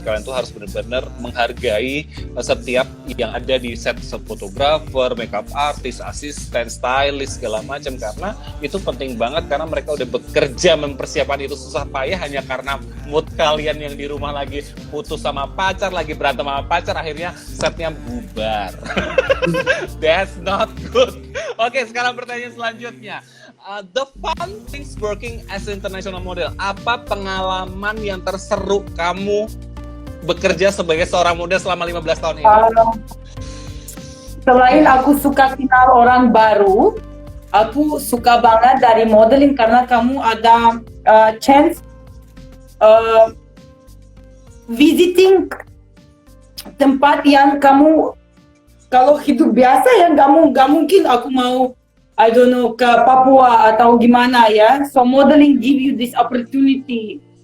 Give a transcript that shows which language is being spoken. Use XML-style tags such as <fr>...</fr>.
<id>Kalian tuh harus benar-benar menghargai setiap yang ada di set, fotografer, makeup artist, asisten, stylist, segala macam, karena itu penting banget karena mereka udah bekerja mempersiapkan itu susah payah hanya karena mood kalian yang di rumah lagi putus sama pacar, lagi berantem sama pacar, akhirnya setnya bubar.</id> <en>That's not good.</en> <id>Oke, sekarang pertanyaan selanjutnya.</id> <en>The fun things working as an international model.</en> <id>Apa pengalaman yang terseru kamu bekerja sebagai seorang model selama 15 tahun ini? Selain aku suka kenal orang baru, aku suka banget dari modeling karena kamu ada</id> <en>chance visiting</en> <id>tempat yang kamu kalau hidup biasa ya nggak mungkin aku mau</id> <en>I don't know</en> <id>ke Papua atau gimana ya.</id> <en>So modeling give you this opportunity.</en>